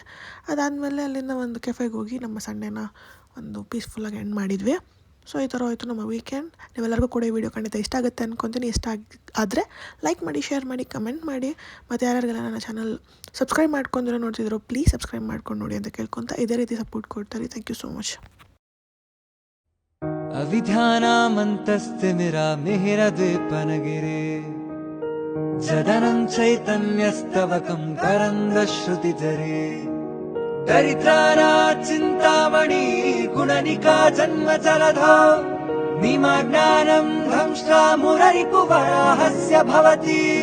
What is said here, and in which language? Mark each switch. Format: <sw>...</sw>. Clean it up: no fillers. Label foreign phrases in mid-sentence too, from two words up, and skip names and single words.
<kn>ಅದಾದಮೇಲೆ ಅಲ್ಲಿಂದ ಒಂದು ಕೆಫೆಗೆ ಹೋಗಿ ನಮ್ಮ ಸಂಡೇನ ಒಂದು ಪೀಸ್ಫುಲ್ಲಾಗಿ ಎಂಡ್ ಮಾಡಿದ್ವಿ. ಸೊ ಈ ಥರ ಹೋಯಿತು ನಮ್ಮ ವೀಕೆಂಡ್. ನೀವೆಲ್ಲರಿಗೂ ಕೂಡ ಈ ವಿಡಿಯೋ ಖಂಡಿತ ಇಷ್ಟ ಆಗುತ್ತೆ ಅಂದ್ಕೊತೀನಿ. ಇಷ್ಟ ಆದರೆ ಲೈಕ್ ಮಾಡಿ, ಶೇರ್ ಮಾಡಿ, ಕಮೆಂಟ್ ಮಾಡಿ. ಮತ್ತು ಯಾರ್ಯಾರಿಗೆಲ್ಲ ನನ್ನ ಚಾನಲ್ ಸಬ್ಸ್ಕ್ರೈಬ್ ಮಾಡ್ಕೊಂಡಿರೋ ನೋಡ್ತಿದ್ರು ಪ್ಲೀಸ್ ಸಬ್ಸ್ಕ್ರೈಬ್ ಮಾಡ್ಕೊಂಡು ನೋಡಿ ಅಂತ ಕೇಳ್ಕೊತ ಇದೇ ರೀತಿ ಸಪೋರ್ಟ್ ಕೊಡ್ತಾರೆ.</kn> <en>Thank you so much.</en> <sa>अविध्यानामन्तस्तिमिरामिहिरद्वीपनगिरे जदनं चैतन्यस्तवकं करन्दश्रुतिजरे दरिद्रानाचिन्तामणि गुणनिका जन्मजलधौ निमग्नानं ध्वंसा मुररिपुवराहस्य भवति</sa>